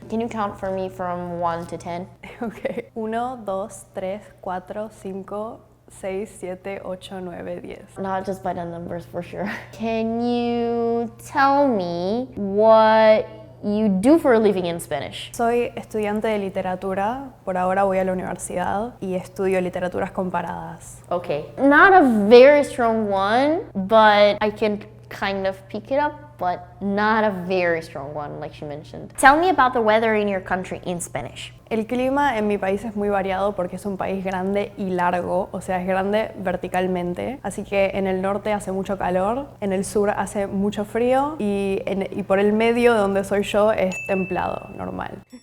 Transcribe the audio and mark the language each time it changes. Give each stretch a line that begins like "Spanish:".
English: Can you count for me from 1 to 10? Okay. 1, 2, 3, 4, 5, 6, 7, 8, 9, 10. Not just by the numbers for sure. Can you tell me what you do for a living in Spanish?
Spanish: Soy estudiante de literatura. Por ahora voy a la universidad y estudio literaturas comparadas.
English: Okay. Not a very strong one, but I can kind of pick it up. but not a very strong one, like she mentioned. Tell me about the weather in your country in Spanish.
Spanish: El clima en mi país es muy variado porque es un país grande y largo, o sea, es grande verticalmente. Así que en el norte hace mucho calor, en el sur hace mucho frío y por el medio de donde soy yo es templado, normal.